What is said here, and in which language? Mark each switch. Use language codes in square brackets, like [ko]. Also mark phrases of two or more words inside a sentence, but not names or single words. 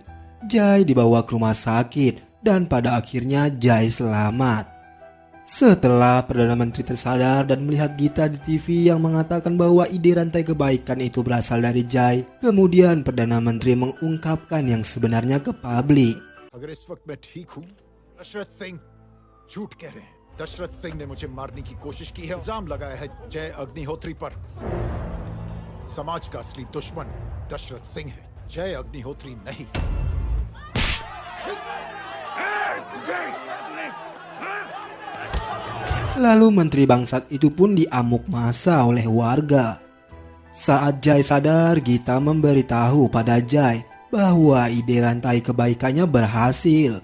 [id] Jai dibawa ke rumah sakit dan pada akhirnya Jai selamat. Setelah Perdana Menteri tersadar dan melihat Gita di TV yang mengatakan bahwa ide rantai kebaikan itu berasal dari Jai, kemudian Perdana Menteri mengungkapkan yang sebenarnya ke publik. [hi] अगर इस वक्त मैं ठीक हूँ, दशरथ सिंह झूठ कह रहे हैं। दशरथ सिंह ने मुझे मारने की कोशिश की है, इल्जाम लगाया है जय अग्निहोत्री पर। समाज का असली दुश्मन दशरथ सिंह है, जय अग्निहोत्री नहीं। [id] Lalu Menteri Bangsat itu pun diamuk massa oleh warga. Saat Jai sadar, Gita memberitahu pada Jai bahwa ide rantai kebaikannya berhasil.